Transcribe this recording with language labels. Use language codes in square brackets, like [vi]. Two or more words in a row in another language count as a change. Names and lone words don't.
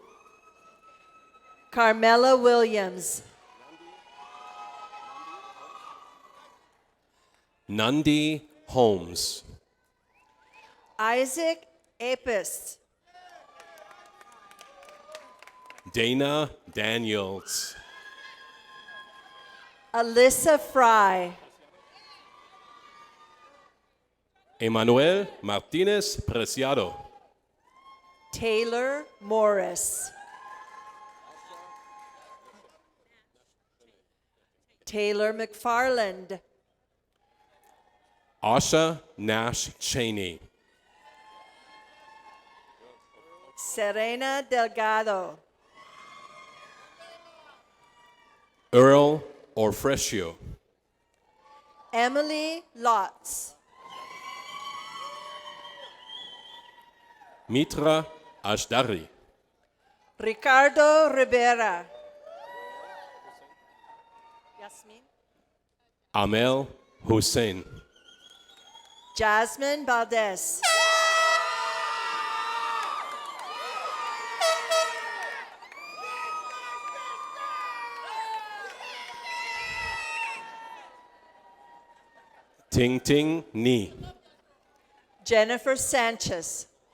[en] Carmela Williams. Nandi Holmes, Isaac Apis. Dana Daniels, Alyssa Fry. Emmanuel Martinez Preciado, Taylor Morris. Taylor McFarland. Asha Nash Cheney, Serena Delgado. Earl Orfrescio, Emily Lotz. Mitra Ashdari, Ricardo Rivera. Yasmin. Amel Hussein, Jasmine Valdez. Ting Ting Ni, Jennifer Sanchez.